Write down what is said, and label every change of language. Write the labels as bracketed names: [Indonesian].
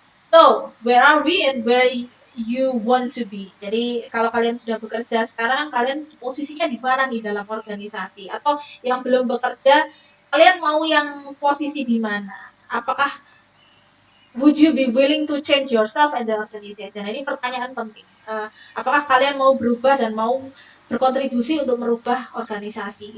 [English] So, where are we and where you want to be? [Indonesian] Jadi kalau kalian sudah bekerja sekarang, kalian posisinya di mana nih dalam organisasi? Atau yang belum bekerja, kalian mau yang posisi di mana? Apakah [English] would you be willing to change yourself and the organization? [Indonesian] Nah, ini pertanyaan penting. Apakah kalian mau berubah dan mau berkontribusi untuk merubah organisasi?